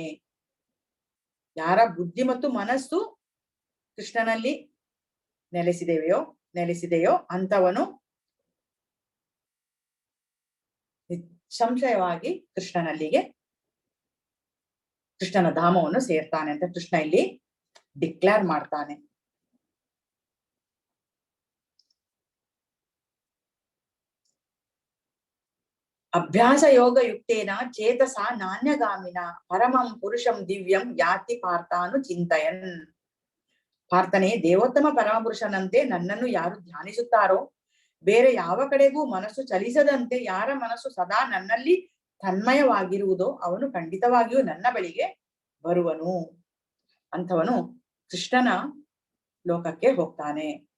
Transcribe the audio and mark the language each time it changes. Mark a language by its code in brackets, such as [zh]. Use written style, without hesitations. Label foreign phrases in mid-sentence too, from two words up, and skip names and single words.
[kn] ಯಾರ ಬುದ್ಧಿ ಮತ್ತು ಮನಸ್ಸು ಕೃಷ್ಣನಲ್ಲಿ ನೆಲೆಸಿದೆಯೋ ಅಂಥವನು ನಿಸ್ಸಂಶಯವಾಗಿ ಕೃಷ್ಣನ ಧಾಮವನ್ನು ಸೇರ್ತಾನೆ ಅಂತ ಕೃಷ್ಣ ಇಲ್ಲಿ ಡಿಕ್ಲೇರ್ ಮಾಡ್ತಾನೆ. [sa] ಅಭ್ಯಾಸ ಯೋಗ ಯುಕ್ತೇನ ಚೇತಸ ನಾಣ್ಯಗಾಮಿನ ಪರಮಂ ಪುರುಷಂ ದಿವ್ಯಂ ಯಾತಿ ಪಾರ್ಥಾನು ಚಿಂತಯನ್. [kn] ಪಾರ್ಥನೆ, ದೇವೋತ್ತಮ ಪರಮಪುರುಷನಂತೆ ನನ್ನನ್ನು ಯಾರು ಧ್ಯಾನಿಸುತ್ತಾರೋ, ಬೇರೆ ಯಾವ ಕಡೆಗೂ ಮನಸ್ಸು ಚಲಿಸದಂತೆ ಯಾರ ಮನಸ್ಸು ಸದಾ ನನ್ನಲ್ಲಿ ತನ್ಮಯವಾಗಿರುವುದೋ ಅವನು ಖಂಡಿತವಾಗಿಯೂ ನನ್ನ ಬಳಿಗೆ ಬರುವನು. ಅಂಥವನು ಕೃಷ್ಣನ ಲೋಕಕ್ಕೆ ಹೋಗ್ತಾನೆ.